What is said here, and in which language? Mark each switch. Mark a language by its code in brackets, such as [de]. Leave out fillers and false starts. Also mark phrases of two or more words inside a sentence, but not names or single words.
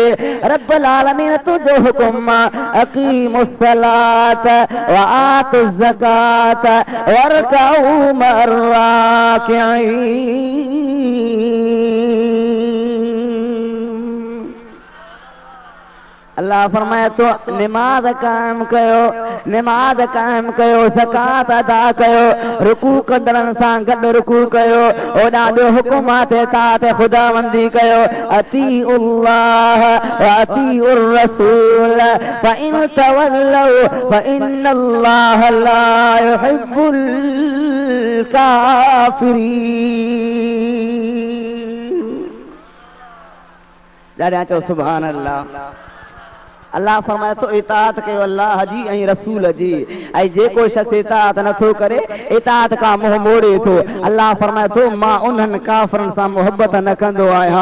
[ar] رب العالمين [sd] तुंहिंजो हुकुम [ar] أقيموا الصلاة وآتوا الزكاة واركعوا مع الراكعين. [sd] अल्लाह फरमाए तो नमाज कायम कयो, नमाज कायम कयो, ज़कात अदा कयो, रुकू कंदड़न सां गॾु रुकू कयो, ओॾा ॿियो हुकुमात इताअत ख़ुदावंदी कयो। [ar] أطيعوا الله والرسول فإن تولوا فإن الله لا يحب الكافرين. [sd] ॾाढा चओ [ar] سبحان الله. [sd] अल्लाह फरमाए तो इताअत कयो अल्लाह जी ऐं रसूल जी, ऐं जेको शख़्स इताअत नथो करे इताअत खां मुंह मोड़े थो, अल्लाह फरमाए तो मां उन्हनि काफ़िरनि सां मोहब्बत न कंदो आहियां।